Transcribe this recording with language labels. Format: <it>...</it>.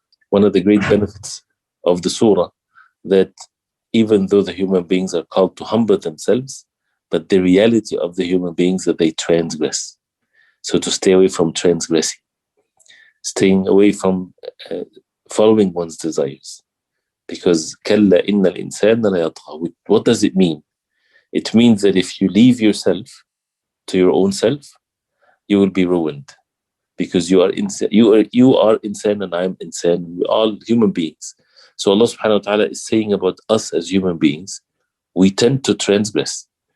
<en>One of the great benefits of the surah, that even though the human beings are called to humble themselves, but the reality of the human beings that they transgress. So to stay away from transgressing, staying away from following one's desires. Because</en> <ar>كَلَّا إِنَّ الْإِنسَانَ لَيَطْغَى.</ar> <en>What does it mean? It means that if you leave yourself to your own self, you will be ruined. Because you are insan and I am insan. We're all human beings. So Allah subhanahu wa ta'ala is saying about us as human beings, we tend to transgress.</en>